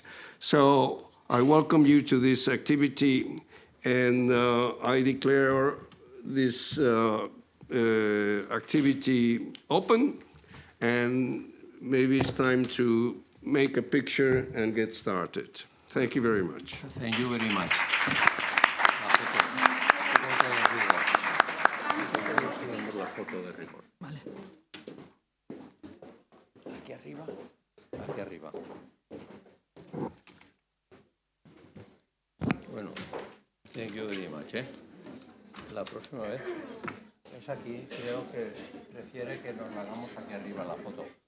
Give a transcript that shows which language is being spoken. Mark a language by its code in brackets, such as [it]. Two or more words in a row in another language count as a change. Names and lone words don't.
[en] So I welcome you to this activity. And I declare this activity open, and maybe it's time to make a picture and get started. Thank you very much. Thank you very much. [es] Vale. Aquí arriba. Aquí arriba. Bueno. [en] Thank you very much. [es] La próxima vez es aquí, creo que prefiere que nos la hagamos aquí arriba la foto.